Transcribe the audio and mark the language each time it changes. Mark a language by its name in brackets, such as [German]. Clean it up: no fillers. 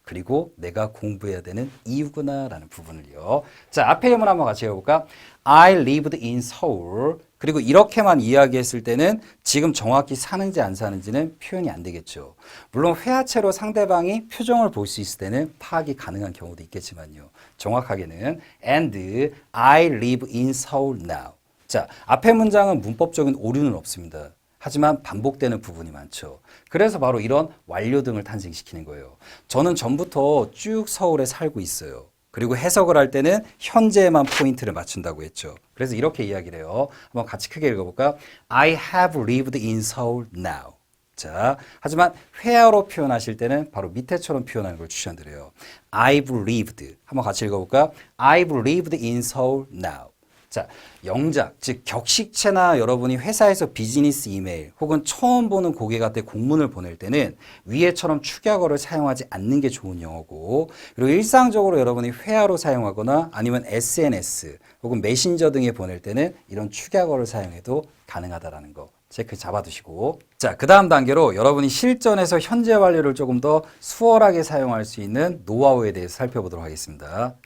[Korean] 그리고 내가 공부해야 되는 이유구나 라는 부분을요. 자, 앞에 예문 한번 같이 해볼까? [English] I lived in Seoul. [Korean] 그리고 이렇게만 이야기했을 때는 지금 정확히 사는지 안 사는지는 표현이 안 되겠죠. 물론 회화체로 상대방이 표정을 볼 수 있을 때는 파악이 가능한 경우도 있겠지만요. 정확하게는 [English] and I live in Seoul now. [Korean] 자, 앞에 문장은 문법적인 오류는 없습니다. 하지만 반복되는 부분이 많죠. 그래서 바로 이런 완료 등을 탄생시키는 거예요. 저는 전부터 쭉 서울에 살고 있어요. 그리고 해석을 할 때는 현재에만 포인트를 맞춘다고 했죠. 그래서 이렇게 이야기를 해요. 한번 같이 크게 읽어볼까? [English] I have lived in Seoul now. [Korean] 자, 하지만 회화로 표현하실 때는 바로 밑에처럼 표현하는 걸 추천드려요. [English] I've lived. [Korean] 한번 같이 읽어볼까? [English] I've lived in Seoul now. [Korean] 자, 영작, 즉 격식체나 여러분이 회사에서 비즈니스 이메일 혹은 처음 보는 고객한테 공문을 보낼 때는 위에처럼 축약어를 사용하지 않는 게 좋은 영어고, 그리고 일상적으로 여러분이 회화로 사용하거나 아니면 SNS 혹은 메신저 등에 보낼 때는 이런 축약어를 사용해도 가능하다라는 거 체크 잡아두시고, 자, 그 다음 단계로 여러분이 실전에서 현재 완료를 조금 더 수월하게 사용할 수 있는 노하우에 대해서 살펴보도록 하겠습니다.